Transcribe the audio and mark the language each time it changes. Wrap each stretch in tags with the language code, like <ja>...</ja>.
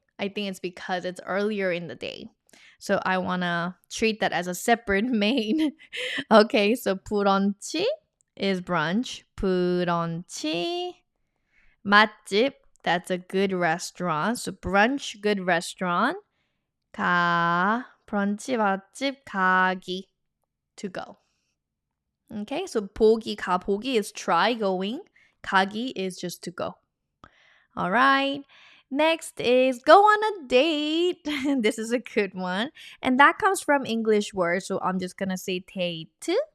<en>I think it's because it's earlier in the day. So I want to treat that as a separate main. Okay, so 브런치 is brunch.</en> <ko>브런치 맛집,</ko> <en>that's a good restaurant. So brunch, good restaurant.</en> <ko>브런치 맛집 가기,</ko> <en>to go. Okay, so 보기, 가보기 is try going. 가기 is just to go. All right. Next is go on a date. This is a good one. And that comes from English words. So I'm just going to say date.</en>